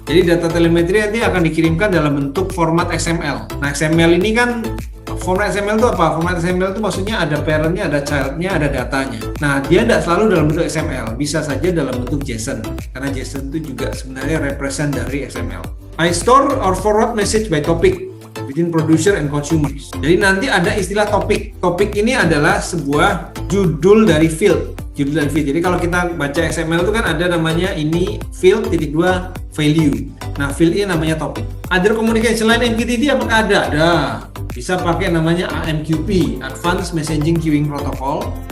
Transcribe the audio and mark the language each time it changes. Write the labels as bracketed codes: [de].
[id] Jadi data telemetri nanti akan dikirimkan dalam bentuk format XML. Nah, XML ini kan format XML itu apa? Format XML itu maksudnya ada parent-nya, ada child-nya, ada datanya. Nah, dia tidak selalu dalam bentuk XML, bisa saja dalam bentuk JSON. Karena JSON itu juga sebenarnya represent dari XML. [en] I store or forward message by topic between producer and consumers. [id] Jadi nanti ada istilah topik. Topik ini adalah sebuah judul dari field. Jadi kalau kita baca XML itu kan ada namanya ini field _2 value. Nah, field ini namanya topik. [en] Other communication [id] selain MQTT apakah ada? Ada. Bisa pakai namanya AMQP, Advanced Messaging Queuing Protocol.